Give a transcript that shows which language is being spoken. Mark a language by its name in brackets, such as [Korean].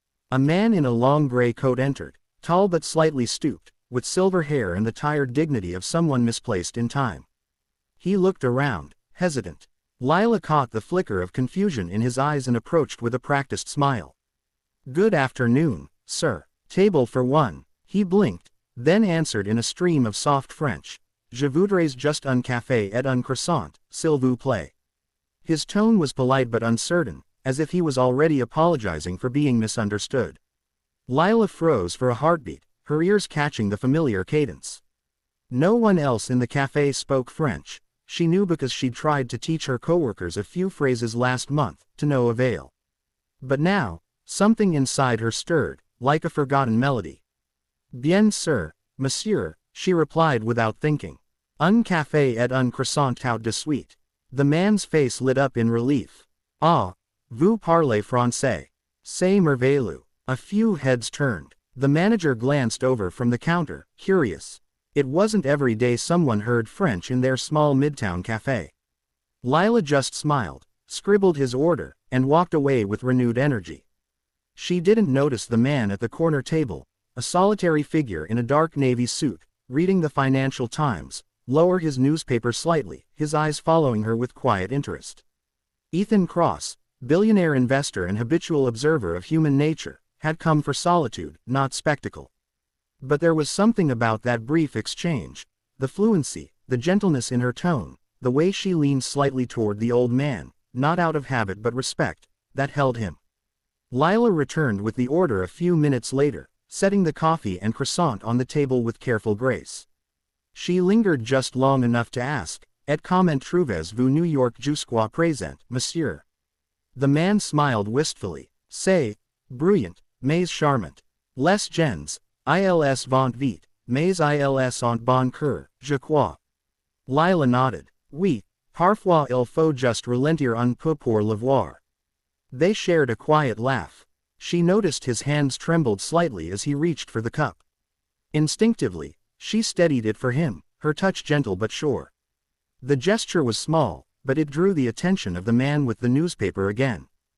[English] A man in a long gray coat entered, tall but slightly stooped, with silver hair and the tired dignity of someone misplaced in time. He looked around, hesitant. Lila caught the flicker of confusion in his eyes and approached with a practiced smile. "Good afternoon, sir. Table for one." He blinked, then answered in a stream of soft French. [French] "Je voudrais juste un café et un croissant, s'il vous plaît." [English] His tone was polite but uncertain, as if he was already apologizing for being misunderstood. Lila froze for a heartbeat, her ears catching the familiar cadence. No one else in the cafe spoke French. She knew because she'd tried to teach her coworkers a few phrases last month, to no avail. But now, something inside her stirred, like a forgotten melody. [French] "Bien sûr, monsieur," she replied without thinking. "Un café et un croissant tout de suite." [English] The man's face lit up in relief. [French] "Ah, vous parlez français. C'est merveilleux." [English] A few heads turned. The manager glanced over from the counter, curious. It wasn't every day someone heard French in their small midtown cafe. Lila just smiled, scribbled his order, and walked away with renewed energy. She didn't notice the man at the corner table, a solitary figure in a dark navy suit, reading the Financial Times, lower his newspaper slightly, his eyes following her with quiet interest. Ethan Cross, billionaire investor and habitual observer of human nature, had come for solitude, not spectacle. But there was something about that brief exchange, the fluency, the gentleness in her tone, the way she leaned slightly toward the old man, not out of habit but respect, that held him. Lila returned with the order a few minutes later, setting the coffee and croissant on the table with careful grace. She lingered just long enough to ask, [French] "Et comment trouvez-vous New York jusqu'à présent, monsieur?" [English] The man smiled wistfully. [French] "C'est brilliant, mais charmant. Les gens, ils vont vite, mais ils ont bon cœur, je crois." [English] Lila nodded. [French] "Oui, parfois il faut juste ralentir un peu pour le voir." [English] They shared a quiet laugh. She noticed his hands trembled slightly as he reached for the cup. Instinctively, she steadied it for him, her touch gentle but sure. The gesture was small, but it drew the attention of the man with the newspaper again.